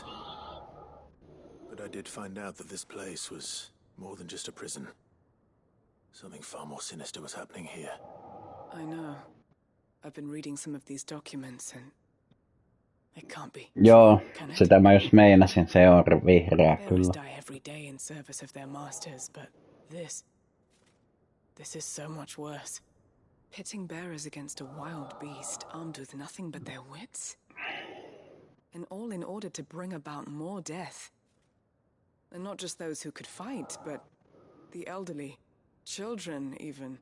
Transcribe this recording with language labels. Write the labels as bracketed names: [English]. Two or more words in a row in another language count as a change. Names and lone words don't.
[English] But I did find out that this place was more than just a prison. Something far more sinister was happening here. I know. I've been reading some of these documents and it can't be. [Finnish] Joo, [English] Can it? [Finnish] sitä mä just meinasin, se on vihreä [English] Bearers [Finnish] kyllä. [English] die every day in service of their masters, but this is so much worse. Pitting bearers against a wild beast armed with nothing but their wits? And all in order to bring about more death. And not just those who could fight, but the elderly, children even.